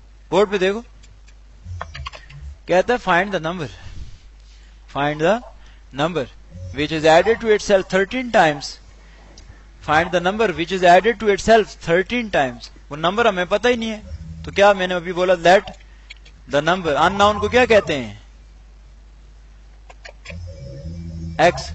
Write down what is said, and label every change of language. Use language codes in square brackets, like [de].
[ur] Board پہ دیکھو, کہتا ہے [en] Find the number. Find the number which is added to itself 13 times. Find the number which is added to itself 13 times. [ur] وہ number ہمیں پتہ ہی نہیں ہے, تو کیا میں نے ابھی بولا [en] Let the number. [ur] In noun کو کیا کہتے ہیں؟ ایکس.